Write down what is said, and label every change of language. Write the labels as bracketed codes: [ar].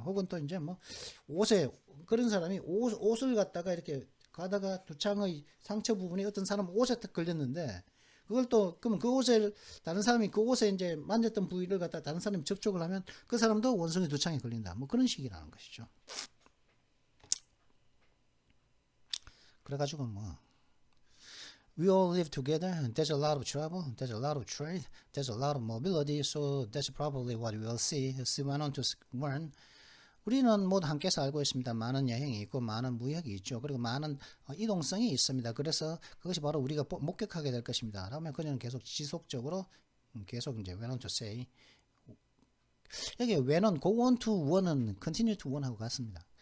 [ko] 혹은 또 이제 뭐 그런 사람이 옷을 갖다가 이렇게 가다가 두창의 상처 부분이 어떤 사람 옷에 딱 걸렸는데, 그걸 또 그러면 그 옷을 다른 사람이 그 옷에 이제 만졌던 부위를 갖다 다른 사람이 접촉을 하면 그 사람도 원숭이 두창에 걸린다. 뭐 그런 식이라는 것이죠. 그래가지고 뭐 [en] we all live together. There's a lot of trouble. There's a lot of trade. There's a lot of mobility. So that's probably what we will see. She went on to warn. [ko] 우리는 모두 함께 살고 있습니다. 많은 여행이 있고 많은 무역이 있죠. 그리고 많은 이동성이 있습니다. 그래서 그것이 바로 우리가 목격하게 될 것입니다. 그러면 그녀는 계속 지속적으로 계속 이제 [en] went on to say, [ko] 여기 went on, go on to one은 continue to one하고 같습니다.